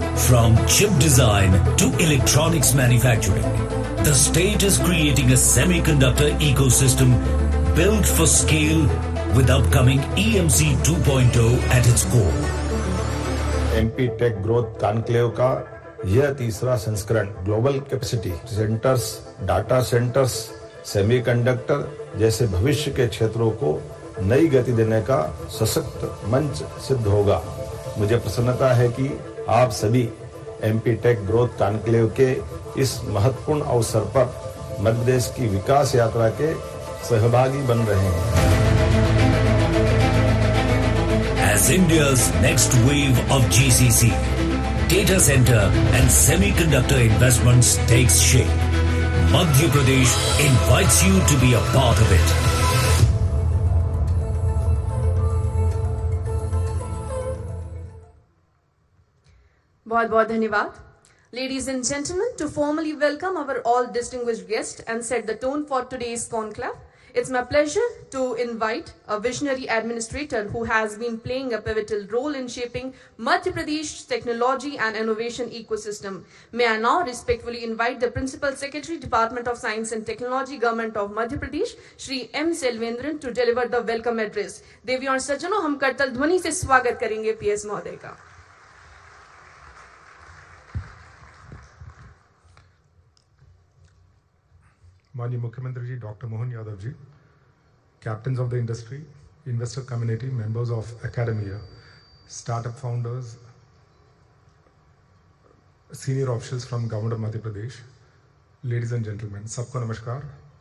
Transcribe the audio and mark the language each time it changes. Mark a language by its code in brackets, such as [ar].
[en] From chip design to electronics manufacturing, the state is creating a semiconductor ecosystem built for scale with upcoming EMC 2.0 at its core. [hi] MP take growth conclave का यह तीसरा संस्करण global capacity centres, data centres, semiconductor जैसे भविष्य के क्षेत्रों को नई गति देने का सशक्त मंच सिद्ध होगा। मुझे प्रसन्नता है कि आप सभी MP टेक ग्रोथ कॉन्क्लेव के इस महत्वपूर्ण अवसर पर मध्य प्रदेश की विकास यात्रा के सहभागी बन रहे हैं। [en] As India's next wave of GCC, data center and semiconductor investments takes shape, Madhya Pradesh invites you to be a part of it. [hi] बहुत-बहुत धन्यवाद. [en] Ladies and gentlemen, to formally welcome our all distinguished guests and set the tone for today's conclave, it's my pleasure to invite a visionary administrator who has been playing a pivotal role in shaping Madhya Pradesh's technology and innovation ecosystem. May I now respectfully invite the Principal Secretary, Department of Science and Technology, Government of Madhya Pradesh, Shri M. Selvendran, to deliver the welcome address. [hi] देवियों और सज्जनों, हम करतल ध्वनि से स्वागत करेंगे PS महोदय का. माननीय मुख्यमंत्री जी [en] doctor Mohan Yadav ji, captains of the industry, investor community, members of academia, startup founders, senior officials from government of Madhya Pradesh, ladies and gentleman, [hi] सबको नमस्कार.